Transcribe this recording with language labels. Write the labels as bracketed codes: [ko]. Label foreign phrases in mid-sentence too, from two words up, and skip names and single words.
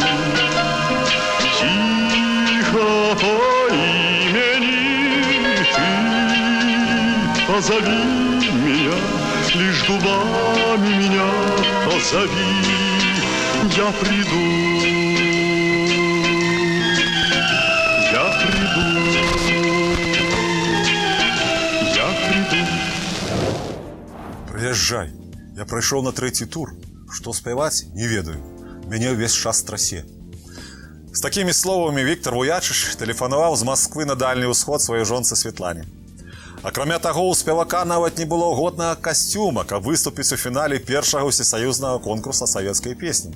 [ru] Тихо по имени ты позови меня, лишь губами меня позови, я приду. Я приду. Я приду. [be] Прыязджай, я прайшоў на 3-й тур. Што спяваць, не ведаю. Мяне ўвесь час трасе. З такімі словамі Віктор Вуячыш тэлефанаваў з Масквы на Дальні ўсход сваёй жонцы Святлане. Акрамя таго, у спевака нават не было годнага касцюма, каб выступіць у фінале першага ўсесаюзнага конкурса савецкай песні.